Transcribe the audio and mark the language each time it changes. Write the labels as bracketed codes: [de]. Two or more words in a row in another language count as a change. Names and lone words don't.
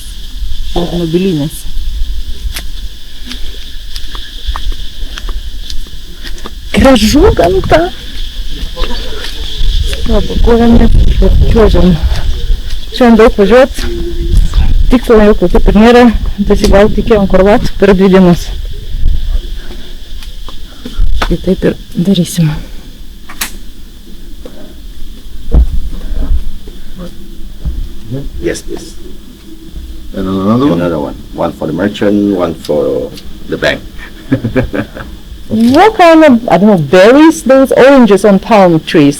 [lt] Černobylinės. Gražu gamta. Pakuojame ir čiuožiam. Šiandien daug važiuot. Tikslo jau kaip ir nėra. Gal tikėjom Korlat per 2 dienas. Tai taip ir darysim. [en] Yes, please. And another one. One for the merchant, one for the bank. What kind of, I don't know, berries? Those oranges on palm trees.